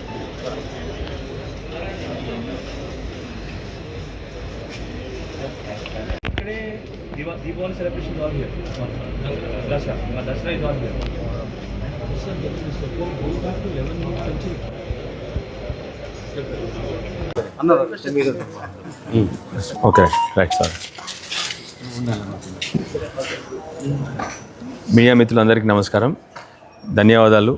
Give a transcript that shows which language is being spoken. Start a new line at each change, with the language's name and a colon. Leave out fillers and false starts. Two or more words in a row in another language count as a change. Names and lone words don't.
English: इकडे दीपावली celebration all here दसरा is all here okay right sir.
Telugu: మీడియా మిత్రులందరికీ నమస్కారం, ధన్యవాదాలు.